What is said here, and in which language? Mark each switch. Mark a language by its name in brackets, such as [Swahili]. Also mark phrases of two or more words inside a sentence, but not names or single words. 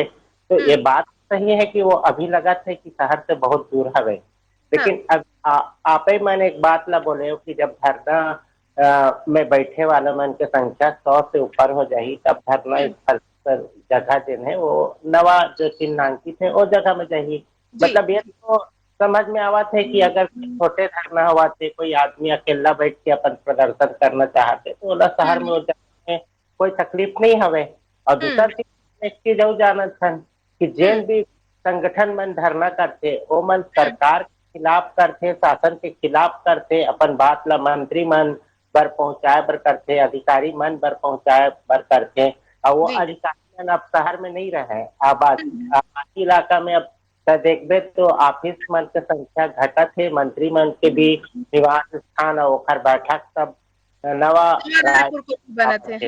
[Chhattisgarhi] तो ये बात सही है कि वो अभी लगा था कि शहर से बहुत दूर हवे, लेकिन अब आप ही मन एक बात ला बोले हो कि जब धरना में बैठे वाला मन की संख्या 100 से ऊपर हो जाए तब धरना स्थल पर जगह जो है वो नवा जो चिन्हांकित है वो जगह में जाएगी। मतलब ये तो समझ में आवत है कि अगर छोटे धरना हुआ थे कोई आदमी अकेला बैठ के अपन प्रदर्शन करना चाहते तो ओला शहर में में कोई तकलीफ नहीं हवे। और दूसरा चीज जो जानत हन कि जेन भी संगठन मन धरना करते वो मन सरकार के खिलाफ करते, शासन के खिलाफ करते, अपन बात ला मंत्री मन बर पहुंचाए बर करते, अधिकारी मन बर पहुंचाए बर करते। और वो अधिकारी मन अब शहर में नहीं रहे, आबादी इलाका में अब देखबे तो ऑफिस मन के संख्या घटत है, मंत्री मन के भी निवास स्थान और ओखर बैठक सब नवा बनत है।